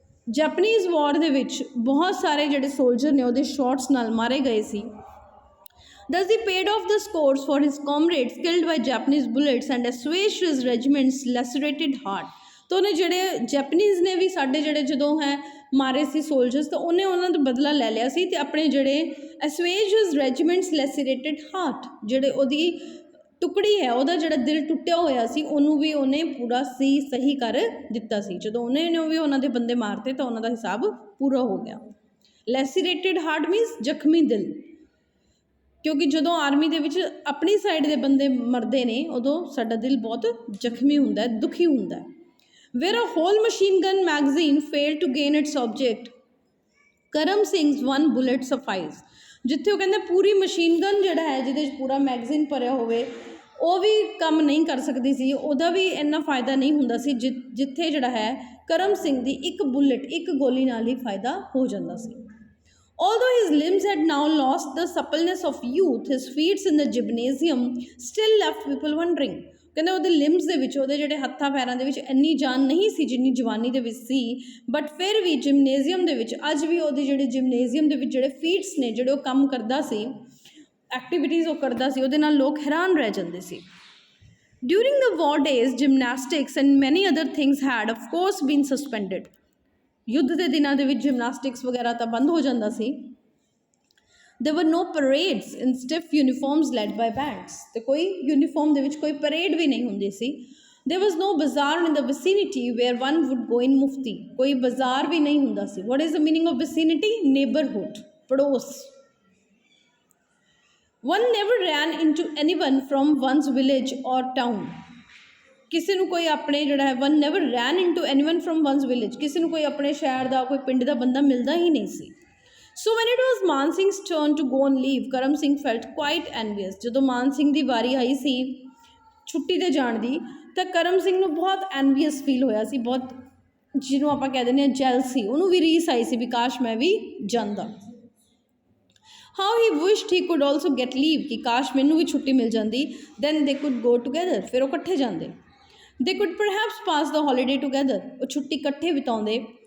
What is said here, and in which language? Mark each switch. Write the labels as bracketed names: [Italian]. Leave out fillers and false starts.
[Punjabi] Japanese ਵਾਰ ਦੇ ਵਿੱਚ ਬਹੁਤ ਸਾਰੇ ਜਿਹੜੇ ਸੋਲਜਰ ਨੇ ਉਹਦੇ ਸ਼ਾਟਸ ਨਾਲ ਮਾਰੇ ਗਏ ਸੀ। [English] Thus he paid off the scores for his comrades killed by Japanese bullets and assuaged his regiment's lacerated heart. [Punjabi] ਤਾਂ ਉਹਨੇ ਜਿਹੜੇ ਜੈਪਨੀਜ਼ ਨੇ ਵੀ ਸਾਡੇ ਜਿਹੜੇ ਜਦੋਂ ਹੈ ਮਾਰੇ ਸੀ ਸੋਲਜਰਸ, ਤਾਂ ਉਹਨੇ ਉਹਨਾਂ ਦਾ ਬਦਲਾ ਲੈ ਲਿਆ ਸੀ, ਅਤੇ ਆਪਣੇ ਜਿਹੜੇ [English] assuaged his regiment's lacerated heart, [Punjabi] ਜਿਹੜੇ ਉਹਦੀ ਟੁਕੜੀ ਹੈ, ਉਹਦਾ ਜਿਹੜਾ ਦਿਲ ਟੁੱਟਿਆ ਹੋਇਆ ਸੀ, ਉਹਨੂੰ ਵੀ ਉਹਨੇ ਪੂਰਾ ਸਹੀ ਕਰ ਦਿੱਤਾ ਸੀ। ਜਦੋਂ ਉਹਨੇ ਵੀ ਉਹਨਾਂ ਦੇ ਬੰਦੇ ਮਾਰਤੇ ਤਾਂ ਉਹਨਾਂ ਦਾ ਹਿਸਾਬ ਪੂਰਾ ਹੋ ਗਿਆ। [English] lacerated heart means [Punjabi] ਜ਼ਖਮੀ ਦਿਲ, ਕਿਉਂਕਿ ਜਦੋਂ ਆਰਮੀ ਦੇ ਵਿੱਚ ਆਪਣੀ ਸਾਈਡ ਦੇ ਬੰਦੇ ਮਰਦੇ ਨੇ ਉਦੋਂ ਸਾਡਾ ਦਿਲ ਬਹੁਤ ਜ਼ਖਮੀ ਹੁੰਦਾ ਹੈ, ਦੁਖੀ ਹੁੰਦਾ ਹੈ। [English] Where a whole machine gun magazine fail to gain its object, Karam Singh's one bullet suffices. [Punjabi] ਜਿੱਥੇ ਉਹ ਕਹਿੰਦੇ ਪੂਰੀ ਮਸ਼ੀਨ ਗਨ ਜਿਹੜਾ ਹੈ ਜਿਹਦੇ 'ਚ ਪੂਰਾ ਮੈਗਜ਼ੀਨ ਭਰਿਆ ਹੋਵੇ, ਉਹ ਵੀ ਕੰਮ ਨਹੀਂ ਕਰ ਸਕਦੀ ਸੀ, ਉਹਦਾ ਵੀ ਇੰਨਾ ਫਾਇਦਾ ਨਹੀਂ ਹੁੰਦਾ ਸੀ ਜਿੱਥੇ ਜਿਹੜਾ ਹੈ ਕਰਮ ਸਿੰਘ ਦੀ ਇੱਕ ਬੁਲੇਟ, ਇੱਕ ਗੋਲੀ ਨਾਲ ਹੀ ਫਾਇਦਾ ਹੋ ਜਾਂਦਾ ਸੀ। [English] Although his limbs had now lost the suppleness of youth, his feats in the gymnasium still left people wondering. [Punjabi] ਕਹਿੰਦੇ ਉਹਦੇ ਲਿੰਬਸ ਦੇ ਵਿੱਚ, ਉਹਦੇ ਜਿਹੜੇ ਹੱਥਾਂ ਪੈਰਾਂ ਦੇ ਵਿੱਚ ਇੰਨੀ ਜਾਨ ਨਹੀਂ ਸੀ ਜਿੰਨੀ ਜਵਾਨੀ ਦੇ ਵਿੱਚ ਸੀ, ਬਟ ਫਿਰ ਵੀ ਜਿਮਨੇਜ਼ੀਅਮ ਦੇ ਵਿੱਚ ਅੱਜ ਵੀ ਉਹਦੇ ਜਿਹੜੇ ਜਿਮਨੇਜ਼ੀਅਮ ਦੇ ਵਿੱਚ ਜਿਹੜੇ ਫੀਟਸ ਨੇ, ਜਿਹੜੇ ਉਹ ਕੰਮ ਕਰਦਾ ਸੀ, ਐਕਟੀਵਿਟੀਜ਼ ਉਹ ਕਰਦਾ ਸੀ, ਉਹਦੇ ਨਾਲ ਲੋਕ ਹੈਰਾਨ ਰਹਿ ਜਾਂਦੇ ਸੀ। [English] During the war days, gymnastics and many other things had of course been suspended. [Punjabi] ਯੁੱਧ ਦੇ ਦਿਨਾਂ ਦੇ ਵਿੱਚ ਜਿਮਨਾਸਟਿਕਸ ਵਗੈਰਾ ਤਾਂ ਬੰਦ ਹੋ ਜਾਂਦਾ ਸੀ। [English] There were no parades in stiff uniforms led by bands. [Punjabi] ਤੇ ਕੋਈ ਯੂਨੀਫਾਰਮ ਦੇ ਵਿੱਚ ਕੋਈ ਪਰੇਡ ਵੀ ਨਹੀਂ ਹੁੰਦੀ ਸੀ। [English] There was no bazaar in the vicinity where one would go in mufti. [Punjabi] ਕੋਈ ਬਾਜ਼ਾਰ ਵੀ ਨਹੀਂ ਹੁੰਦਾ ਸੀ। [English] What is the meaning of vicinity? Neighborhood, ਪੜੋਸ। One never ran into anyone from one's village or town. [Punjabi] ਕਿਸੇ ਨੂੰ ਕੋਈ ਆਪਣੇ ਜਿਹੜਾ ਹੈ [English] one never ran into anyone from one's village, [Punjabi] ਕਿਸੇ ਨੂੰ ਕੋਈ ਆਪਣੇ ਸ਼ਹਿਰ ਦਾ, ਕੋਈ ਪਿੰਡ ਦਾ ਬੰਦਾ ਮਿਲਦਾ ਹੀ ਨਹੀਂ ਸੀ। [English] So when it was Man Singh's turn to go on leave, Karam Singh felt quite envious. [Punjabi] ਜਦੋਂ ਮਾਨ ਸਿੰਘ ਦੀ ਵਾਰੀ ਆਈ ਸੀ ਛੁੱਟੀ 'ਤੇ ਜਾਣ ਦੀ, ਤਾਂ ਕਰਮ ਸਿੰਘ ਨੂੰ ਬਹੁਤ ਐਨਵੀਅਸ ਫੀਲ ਹੋਇਆ ਸੀ, ਬਹੁਤ ਜਿਹਨੂੰ ਆਪਾਂ ਕਹਿ ਦਿੰਦੇ ਹਾਂ ਜੈਲਸੀ, ਉਹਨੂੰ ਵੀ ਰੀਸ ਆਈ ਸੀ ਵੀ ਕਾਸ਼ ਮੈਂ ਵੀ ਜਾਂਦਾ। [English] How he wished he could also get leave, [Punjabi] ਕਿ ਕਾਸ਼ ਮੈਨੂੰ ਵੀ ਛੁੱਟੀ ਮਿਲ ਜਾਂਦੀ। [English] Then they could go together, [Punjabi] ਫਿਰ ਉਹ ਇਕੱਠੇ ਜਾਂਦੇ। [English] They could perhaps pass the holiday together, [Punjabi] ਉਹ ਛੁੱਟੀ ਇਕੱਠੇ ਬਿਤਾਉਂਦੇ।